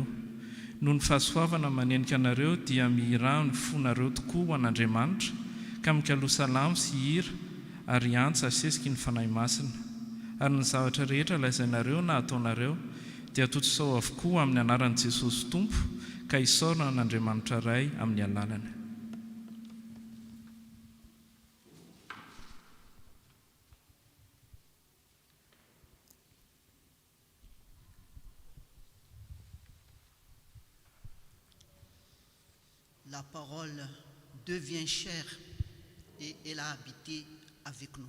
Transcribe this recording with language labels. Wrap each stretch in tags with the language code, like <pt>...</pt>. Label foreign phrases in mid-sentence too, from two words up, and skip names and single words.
<mg>Noho ny fahasoavana manenika anareo dia mihira ny fonareo tokoa ho an'Andriamanitra, ka mikaloha salamo sy hira ary antsa asesiky ny fanahy masina. Ary ny zavatra rehetra laizainareo na ataonareo dia tototsao avokoa amin'ny anaran'i Jesosy Tompo, ka isaorana an'Andriamanitra ray amin'ny alalany.</mg> <fr>La parole devient chair et elle a habité avec nous.</fr>